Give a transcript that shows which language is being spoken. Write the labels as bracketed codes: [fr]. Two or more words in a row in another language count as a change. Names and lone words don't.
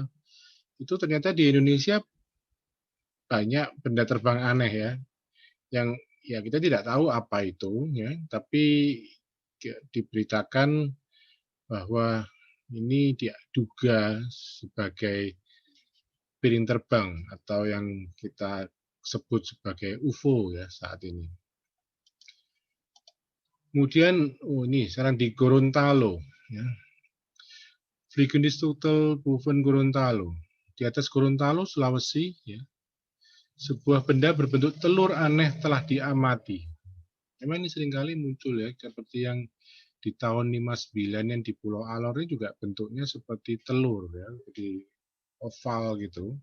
[id] Itu ternyata di Indonesia banyak benda terbang aneh ya, yang ya kita tidak tahu apa itu ya, tapi diberitakan bahwa ini diduga sebagai piring terbang atau yang kita sebut sebagai UFO ya saat ini. Kemudian ini sekarang di Gorontalo ya. [nl] Vliegende Schutel boven Gorontalo. [id] Di atas Gorontalo, Sulawesi ya. Sebuah benda berbentuk telur aneh telah diamati. Memang ini seringkali muncul ya, seperti yang di tahun 59 yang di Pulau Alor ini juga bentuknya seperti telur ya, jadi oval gitu.